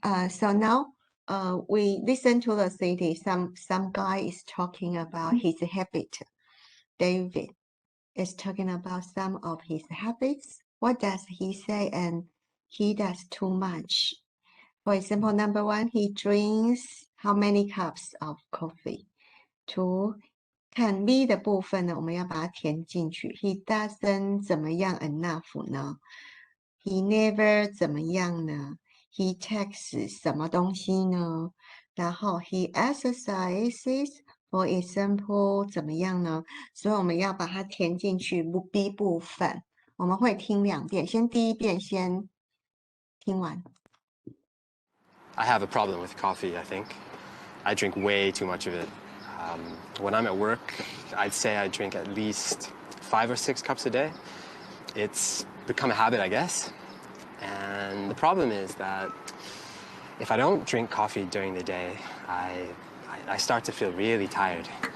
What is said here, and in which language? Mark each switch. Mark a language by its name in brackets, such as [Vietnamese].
[English] So now we listen to the CD. Some guy is talking about his habit. David is talking about some of his habits. What does he say? And he does too much. For example, number one, he drinks how many cups of coffee? [Chinese] Two, 看 B 的部分呢，我们要把它填进去。 [English] He doesn't [Chinese] 怎么样 [English] enough 呢？ He never [Chinese] 怎么样呢？ [English] He takes [Chinese] 什么东西呢？然后 [English] he exercises, for example [Chinese] 怎么样呢？所以我们要把它填进去 B 部分。我们会听2遍，先第一遍先听完。 [English] I have a problem with coffee, I think. I drink way too much of it. When I'm at work, I'd say I drink at least 5 or 6 cups a day. It's become a habit, I guess. And the problem is that if I don't drink coffee during the day, I start to feel really tired.